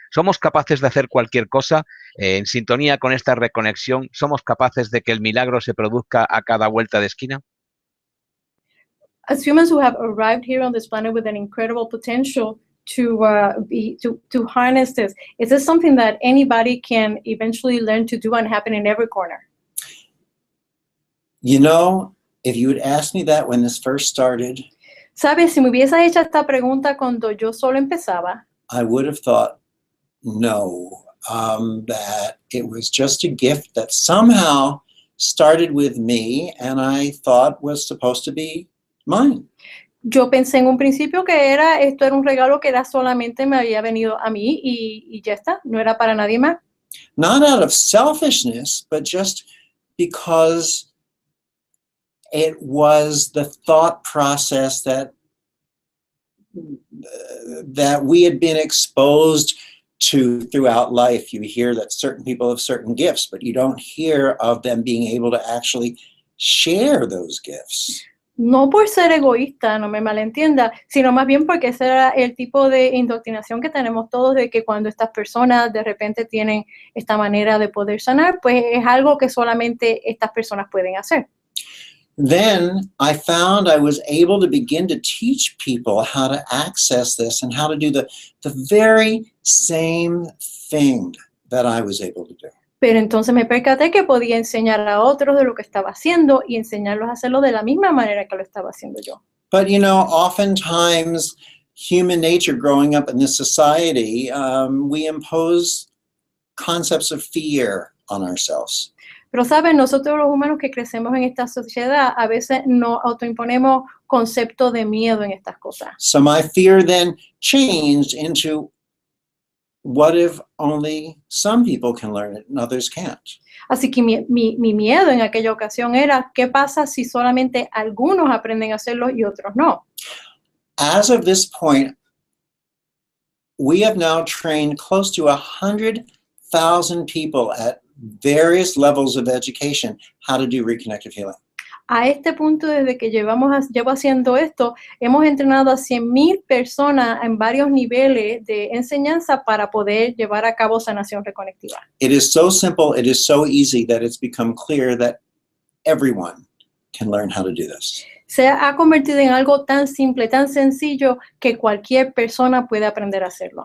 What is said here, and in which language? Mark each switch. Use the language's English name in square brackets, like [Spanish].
[Spanish] ¿Somos capaces de hacer cualquier cosa en sintonía con esta reconexión? ¿Somos capaces de que el milagro se produzca a cada vuelta de esquina? [English] As humans who have arrived here on this planet with an incredible potential to harness this, is this something that anybody can eventually learn to do and happen in every corner? You know, if you had asked me that when this first started, [Spanish] ¿Sabes? Si me hubiese hecho esta pregunta cuando yo solo empezaba, [English] I would have thought, no, that it was just a gift that somehow started with me and I thought was supposed to be mine. [Spanish] yo pensé en un principio que esto era un regalo que solamente me había venido a mí y ya está, no era para nadie más. [English] Not out of selfishness, but just because it was the thought process that we had been exposed to throughout life. You hear that certain people have certain gifts, but you don't hear of them being able to actually share those gifts. [Spanish] No por ser egoísta, no me malentienda, sino más bien porque ese era el tipo de indoctrinación que tenemos todos, de que cuando estas personas de repente tienen esta manera de poder sanar, pues es algo que solamente estas personas pueden hacer. [English] Then I found I was able to begin to teach people how to access this and how to do the very same thing that I was able to do. [Spanish] Pero entonces me percaté que podía enseñar a otros de lo que estaba haciendo y enseñarlos a hacerlo de la misma manera que lo estaba haciendo yo. [English] But, you know, oftentimes human nature growing up in this society, we impose concepts of fear on ourselves. [Spanish] Pero, ¿saben? Nosotros los humanos que crecemos en esta sociedad, a veces nos autoimponemos conceptos de miedo en estas cosas. [English] So my fear then changed into, what if only some people can learn it and others can't? [Spanish] Así que mi miedo en aquella ocasión era, ¿qué pasa si solamente algunos aprenden a hacerlo y otros no? [English] As of this point, we have now trained close to 100,000 people at various levels of education how to do reconnective healing. [Spanish] A este punto, desde que llevo haciendo esto, hemos entrenado a 100,000 personas en varios niveles de enseñanza para poder llevar a cabo sanación reconectiva. [English] It is so simple, it is so easy that it's become clear that everyone can learn how to do this. [Spanish] Se ha convertido en algo tan simple, tan sencillo, que cualquier persona puede aprender a hacerlo.